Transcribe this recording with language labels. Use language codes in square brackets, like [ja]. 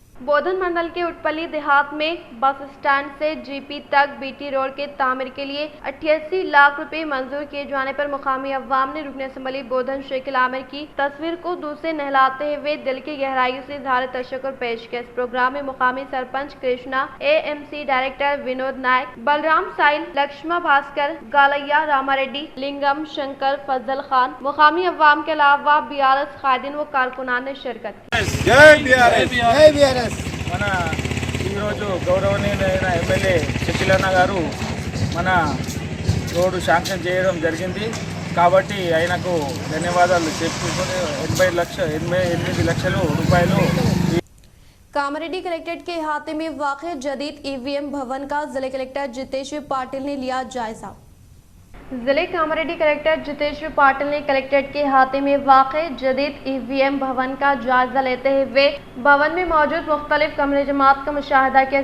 [hi] बोधन मंडल के उटपल्ली देहात में बस स्टैंड से GP तक BT रोड के तामीर के लिए 88 लाख रुपए मंजूर किए जाने पर मुकामी अवाम ने रुकन असम्बली बोधन शेख आमिर की तस्वीर को दूध से नहलाते हुए दिल की गहराइयों से इजहार तशक्कुर पेश किया। इस प्रोग्राम में मुकामी सरपंच कृष्णा, AMC डायरेक्टर विनोद नायक, बलराम साइल, लक्ष्मा भास्कर, गालैया रामारेड्डी, लिंगम शंकर, फजल खान, मुकामी अवाम के अलावा BRS कायदीन व कारकुनान ने शिरकत की। [te] మన ఈరోజు గౌరవనీయులైన MLA షకీల్ అన్న గారు మన రోడ్డు శాంక్షన్ చేయడం జరిగింది. కాబట్టి ఆయనకు ధన్యవాదాలు చెప్పుకొని 88 లక్షల రూపాయలు [hi] कामारेड्डी कलेक्ट्रेट के अहाते में वाक़ जदीद ईवीएम भवन का जिले कलेक्टर जितेश्वर पाटिल ने लिया जायजा। जिले कामारेड्डी कलेक्टर जितेश्वर पाटिल ने कलेक्ट्रेट के अहाते में वाक़ जदीद ईवीएम भवन का जायजा लेते हुए भवन में मौजूद मुख्तलिफ कमरे जमात का मुशाहिदा किया।